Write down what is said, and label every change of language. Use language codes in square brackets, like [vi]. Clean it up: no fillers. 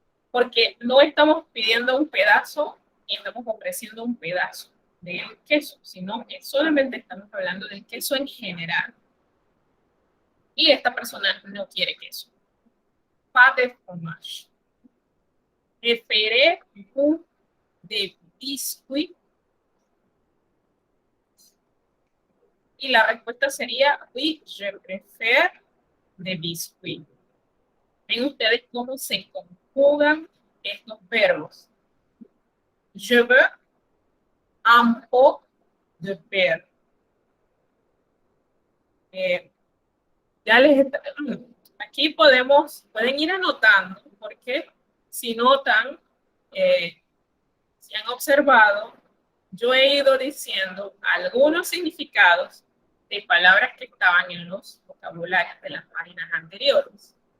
[es] Porque no estamos pidiendo un pedazo y estamos ofreciendo un pedazo del queso, sino que solamente estamos hablando del queso en general. Y esta persona no quiere queso. [fr] Pas de fromage. Préférez-vous des biscuits? [es] Y la respuesta sería, [fr] oui, je préfère des biscuits. [es] Ven ustedes cómo se conjugan estos verbos. [fr] Je veux un pot de beurre. [es] Ya les aquí pueden ir anotando, porque si notan, si han observado, yo he ido diciendo algunos significados de palabras que estaban en los vocabularios de las páginas anteriores.